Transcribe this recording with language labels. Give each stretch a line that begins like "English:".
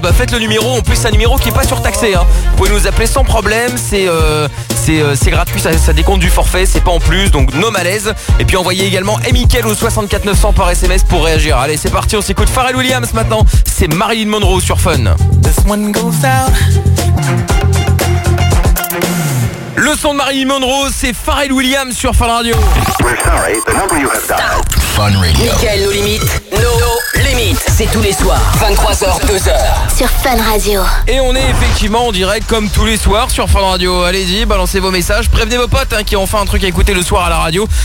French: Bah faites le numéro, en plus c'est un numéro qui n'est pas surtaxé. Hein. Vous pouvez nous appeler sans problème, c'est gratuit, ça décompte du forfait, c'est pas en plus, donc no malaise. Et puis envoyez également Mickaël au 64 900 par SMS pour réagir. Allez, c'est parti, on s'écoute Pharrell Williams maintenant, c'est Marilyn Monroe sur Fun.
English: This one goes out.
French: Le son de Marilyn Monroe, c'est Pharrell Williams sur Fun Radio.
English: We're sorry, the number you have dialed.
French: Fun Radio. Mickaël, nos limites. Limit, c'est tous les soirs, 23h-2h, sur Fun Radio. Et on est effectivement en direct comme tous les soirs sur Fun Radio. Allez-y, balancez vos messages, prévenez vos potes qui ont fait un truc à écouter le soir à la radio.